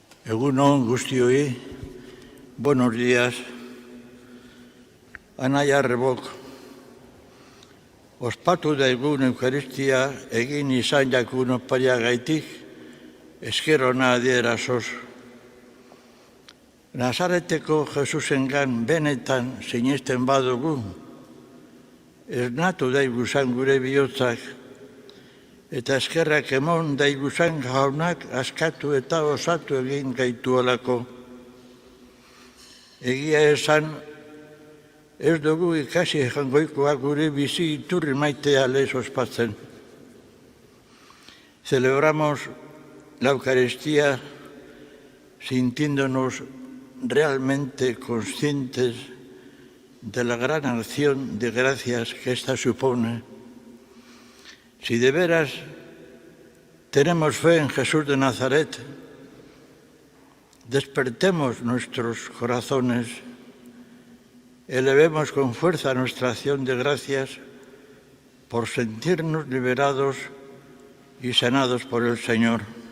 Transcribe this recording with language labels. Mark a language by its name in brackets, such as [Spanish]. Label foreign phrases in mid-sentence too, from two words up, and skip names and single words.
[Basque] Egunon guztioi, [Spanish] buenos días. [Basque] Anaia Rebok, ospatu daigun Eukaristia egin izan jakun opariagaitik, esker ona adierazoz. Nazareteko Jesusengan benetan sinesten badugu, esnatu daiguzan gure bihotzak, eta eskerrak emon daiguzan jaunak askatu eta osatu egin gaituolako. Egia esan, ez dugu ikasi jangoikoak gure bizi iturri maitea lez ospatzen. [Spanish] Celebramos la Eucaristía sintiéndonos realmente conscientes de la gran acción de gracias que esta supone. Si de veras tenemos fe en Jesús de Nazaret, despertemos nuestros corazones, elevemos con fuerza nuestra acción de gracias por sentirnos liberados y sanados por el Señor.